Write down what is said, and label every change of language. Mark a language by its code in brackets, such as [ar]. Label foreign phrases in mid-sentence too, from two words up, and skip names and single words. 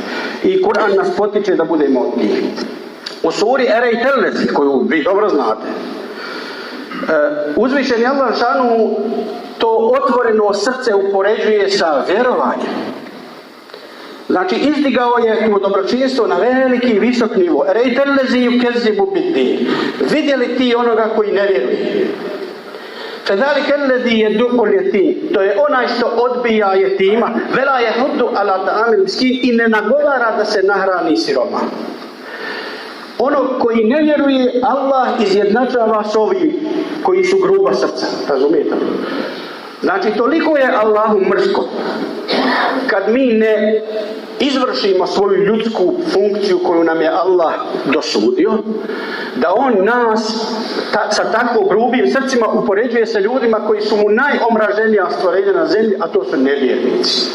[bs] I Kur'an nas potiče da budemo od njih. U suri Erejtelesi, koju vi dobro znate, uzvišeni Allah šanu to otvoreno srce upoređuje sa vjerovanjem. Znači, izdigao je to dobročinstvo na veliki, visok nivo. [ar] أرأيت الذي يكذب بالدين. [bs] Vidjeli ti onoga koji ne vjeruje. [ar] فذلك الذي يدع اليتيم. [bs] To je onaj što odbija jetima. [ar] ولا يحض على طعام المسكين [bs] i ne nagovara da se nahrani siroma. Ono koji ne vjeruje, Allah izjednačava s ovim koji su gruba srca. Razumijete? Znači, toliko je Allahu mrsko kad mi ne izvršimo svoju ljudsku funkciju koju nam je Allah dosudio, da on nas sa tako grubim srcima upoređuje sa ljudima koji su mu najomraženija stvorenja na zemlji, a to su nevjernici.